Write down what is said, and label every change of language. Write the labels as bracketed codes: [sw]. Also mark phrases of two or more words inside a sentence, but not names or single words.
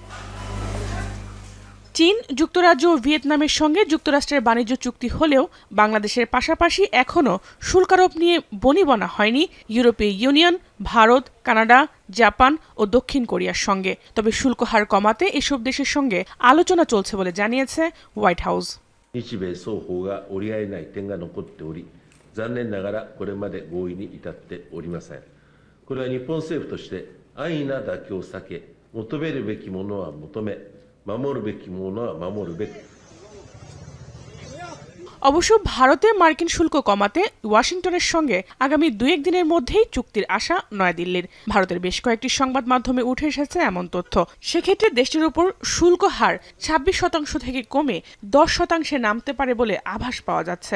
[bn] চীন, যুক্তরাজ্য ও ভিয়েতনামের সঙ্গে যুক্তরাষ্ট্রের বাণিজ্য চুক্তি হলেও বাংলাদেশের পাশাপাশি এখনও শুল্ক আরোপ নিয়ে বনিবনা হয়নি ইউরোপীয় ইউনিয়ন, ভারত, কানাডা, জাপান ও দক্ষিণ কোরিয়ার সঙ্গে। তবে শুল্ক হার কমাতে এসব দেশের সঙ্গে আলোচনা চলছে বলে জানিয়েছে হোয়াইট হাউস। [ja] 日米双方が折り合えない点が残っており、残念ながらこれまで合意に至っておりません。これは日本政府として安易な妥協を避け、求めるべきものは求め、守るべきものは守るべき。 [bn] অবশ্য ভারতে মার্কিন শুল্ক কমাতে ওয়াশিংটনের সঙ্গে আগামী 2-1 দিনের মধ্যেই চুক্তির আশা নয়াদিল্লির। ভারতের বেশ কয়েকটি সংবাদ মাধ্যমে উঠে এসেছে এমন তথ্য। সেক্ষেত্রে দেশটির উপর শুল্ক হার 26% থেকে কমে 10% নামতে পারে বলে আভাস পাওয়া যাচ্ছে।